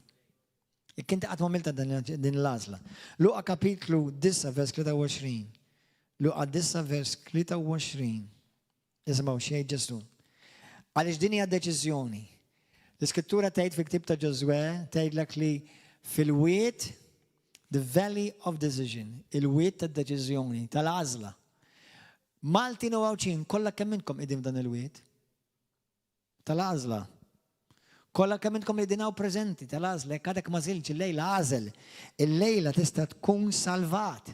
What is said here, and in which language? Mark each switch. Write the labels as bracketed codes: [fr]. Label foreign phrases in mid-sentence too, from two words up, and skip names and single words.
[mt] Kinti qatt m'għamilta din l-għażla. Luqa kapitlu 9 vers 23. Luqa 9 vers 23. Ismgħu xejn Ġesu. Għaliex din hija deċiżjoni. L-Iskrittura tgħid fil-ktieb ta' Ġosuè tgħidlek li fil-wied [en] the valley of decision, [mt] il-wied tad-deċiżjoni, tal-għażla. Maltin u Għawċin kollha kemm minnkom qegħdin f'dan il-wied? Tal-għażla. Kollha kemm minnkom qegħdin preżenti tal-għażla, jekk għadek ma żilx il-lejla għażel, il-lejla tista' tkun salvat.